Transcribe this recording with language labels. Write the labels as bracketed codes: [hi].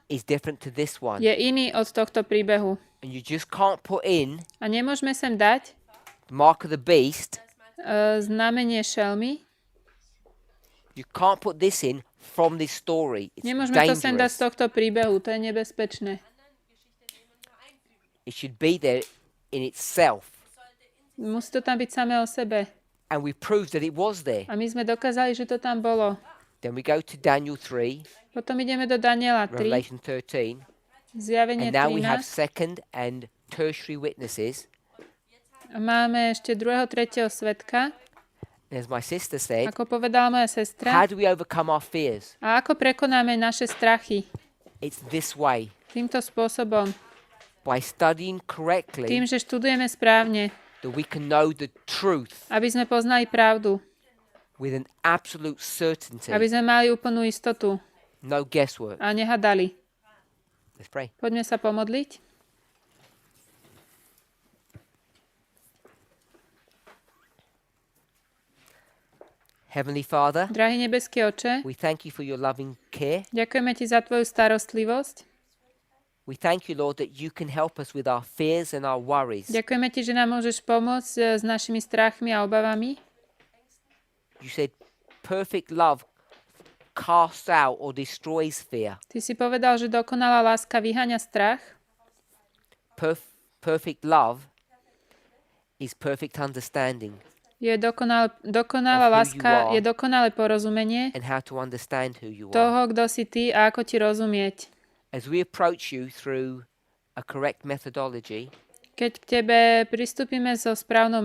[en] is different to this one. [sk] je iný od tohto príbehu. [en] And you just can't put in [sk] A nemôžeme sem dať [en] the mark of the beast. [sk] znamenie šelmy. [en] You can't put this in from this story. It's [sk] Nemôžeme to sem dať z [en] dangerous. [sk] tohto príbehu, to je nebezpečné. [en] It should be there in itself. [sk] Musí to tam byť samé o sebe. [en] And we proved that it was there. [sk] A my sme dokázali, že to tam bolo. [en] Then we go to Daniel 3, [sk] Potom ideme do Daniela 3, [en] Revelation 13. [sk] Zjavenie [en] And now we have second and tertiary witnesses. [sk] A máme ešte druhého, tretieho svedka. [en] And as my sister said, [sk] Ako povedala moja [en] how [sk] sestra. [en] do we overcome our fears? [sk] A ako prekonáme naše strachy? [en] It's this way. [sk] Týmto spôsobom. [en] By studying correctly, [sk] Tým, že študujeme správne, [en] that we can know the truth [sk] aby sme poznali pravdu. [en] with an absolute certainty. [sk] Aby sme mali úplnú istotu [en] No guesswork. [sk] a nehadali. [en] Let's pray. [sk] Poďme sa pomodliť. [en] Heavenly Father, [sk] Drahý nebeský Oče, [en] we thank you for your loving care. [sk] ďakujeme Ti za Tvoju starostlivosť. [en] We thank you, Lord, that you can help us with our fears and our worries. [sk] Ďakujeme Ti, že nám môžeš pomôcť s našimi strachmi a obavami. [en] You said perfect love casts out or destroys fear. [sk] Ty si povedal, že dokonalá láska vyháňa strach. [en] Perfect love is perfect understanding [sk] Je dokonalá [en] Of who [sk] láska, [en] you are. [sk] je dokonalé porozumenie [en] and how to understand who you are. [sk] toho, kto si Ty a ako Ti rozumieť. [en] As we approach you through a correct methodology, [sk] Keď k Tebe pristúpime so správnou